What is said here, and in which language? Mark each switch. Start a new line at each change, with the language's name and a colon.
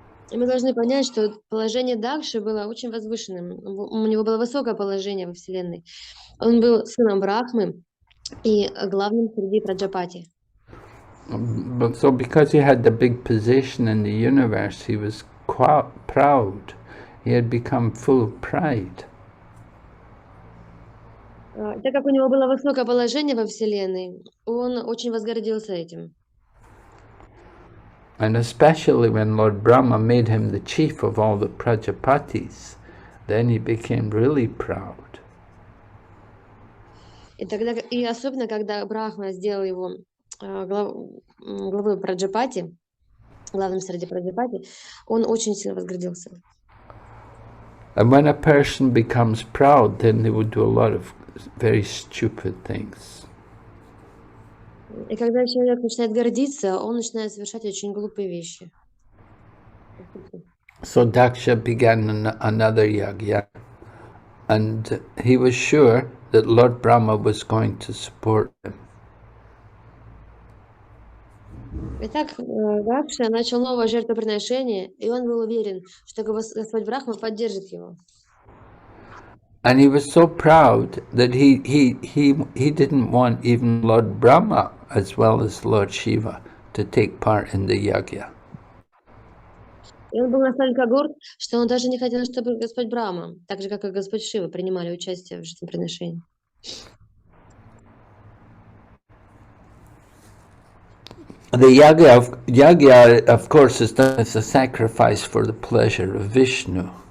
Russian: И мы должны понять, что положение Дакши было очень возвышенным. У него было высокое положение во Вселенной. Он был сыном Брахмы и главным среди Праджапати.
English: But so because he had the big position in the universe, he was quite proud. He had become full of pride.
Russian: Так как у него было высокое положение во Вселенной, он очень возгордился этим.
English: And especially when Lord Brahma made him the chief of all the Prajapatis, then he became really proud.
Russian: И особенно, когда Брахма сделал его главой Праджапати, главным среди Праджапати, он очень сильно возгордился.
English: And when a person becomes proud, then they would do a lot of very stupid things.
Russian: И когда человек начинает гордиться, он начинает совершать очень глупые вещи.
English: So Daksha began another yagya, and he was sure that Lord Brahma was going to support him.
Russian: Итак, Дакша начал новое жертвоприношение, и он был уверен, что Господь Брахма поддержит его.
English: And he was so proud that he didn't want even Lord Brahma as well as Lord Shiva to take part in the yagya.
Russian: И он был настолько горд, что он даже не хотел, чтобы Господь Брахма, так же, как и Господь Шива, принимали участие в жертвоприношении.
English: The yagya, of course, is done as a sacrifice for the pleasure of Vishnu.